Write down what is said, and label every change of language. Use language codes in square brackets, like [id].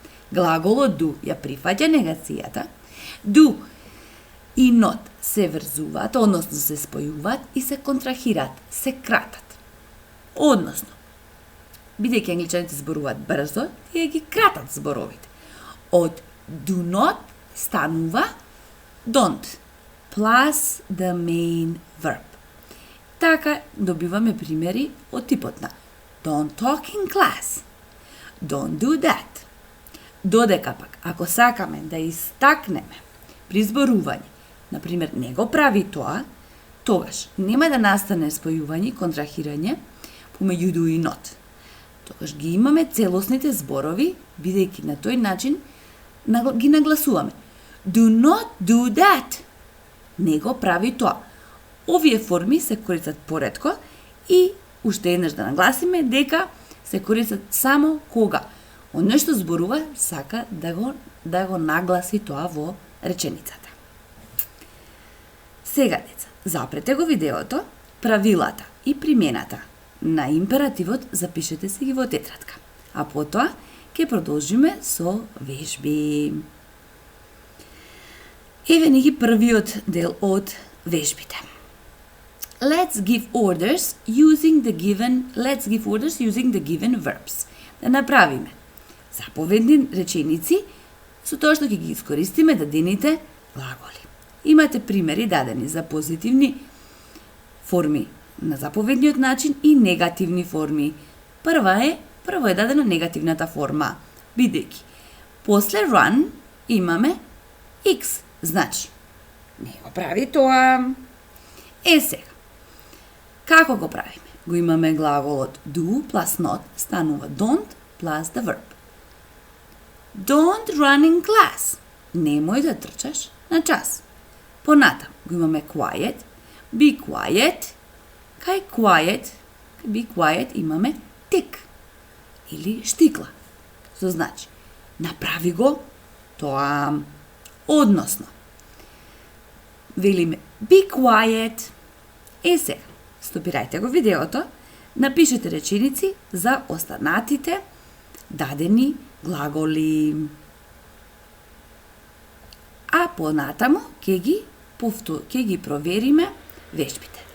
[mk] Глаголот do ја прифаќа негацијата, do и not се врзуваат, односно се спојуваат и се контрахираат, се кратат. Односно, бидејќи англичаните зборуваат брзо, тие ги кратат зборовите. Од [en] do not [mk] станува [en] don't plus the main verb. [mk] Така добиваме примери од типот на [en] don't talk in class, don't do that. [mk] Додека пак, ако сакаме да истакнеме при зборување, например, не го прави тоа, тогаш нема да настане спојување, контрахирање помеѓу do и not. тогаш ги имаме целосните зборови, бидејќи на тој начин ги нагласуваме. [en] Do not do that. [mk] Не го прави тоа. Овие форми се користат поретко и уште еднаш да нагласиме дека се користат само кога оној што зборува сака да го нагласи тоа во реченицата. Сега, деца, запрете го видеото, правилата и примената на императивот запишете си ги во тетрадка, а потоа ќе продолжиме со вежби. Еве ни ги првиот дел од вежбите. [en] Let's give orders using the given verbs. [mk] Да направиме заповедни реченици со тоа што ќе ги искористиме дадените глаголи. Имате примери дадени за позитивни форми на заповедниот начин и негативни форми. Прво е дадена негативната форма, бидејќи после run имаме X, значи не го прави тоа. Сега, како го правиме? Го имаме глаголот [en] do plus not [mk] станува [en] don't plus the verb. Don't run in class. [mk] Немој да трчаш на час. Понатам го имаме [en] quiet, be quiet. [mk] Кај be quiet имаме tick или штикла. Што значи, направи го тоа, односно. Велиме [en] be quiet. [mk] Сега, стопирајте го видеото, напишете реченици за останатите дадени глаголи. А понатаму ќе ги провериме вежбите.